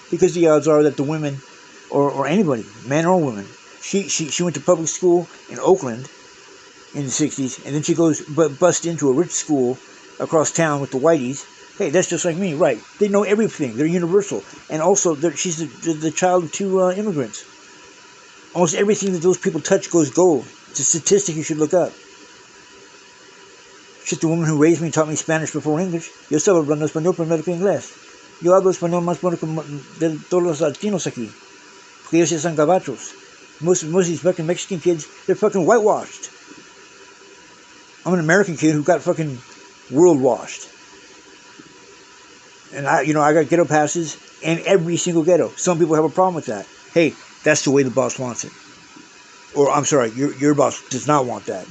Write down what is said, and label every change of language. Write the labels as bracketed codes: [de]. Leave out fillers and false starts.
[en] Because the odds are that the women, or anybody, men or women, she went to public school in Oakland in the 60s, and then she goes bust into a rich school across town with the whiteys. Hey, that's just like me, right? They know everything. They're universal. And also, she's the child of two immigrants. Almost everything that those people touch goes gold. It's a statistic you should look up. Shit, the woman who raised me and taught me Spanish before English. [es] Yo estaba hablando español primero que inglés. Yo hablo español más bueno que de todos los latinos aquí. Porque ellos ya son gabachos. [en] Most of these fucking Mexican kids, they're fucking whitewashed. I'm an American kid who got fucking world washed. And I got ghetto passes in every single ghetto. Some people have a problem with that. Hey, that's the way the boss wants it. Or, I'm sorry, your boss does not want that.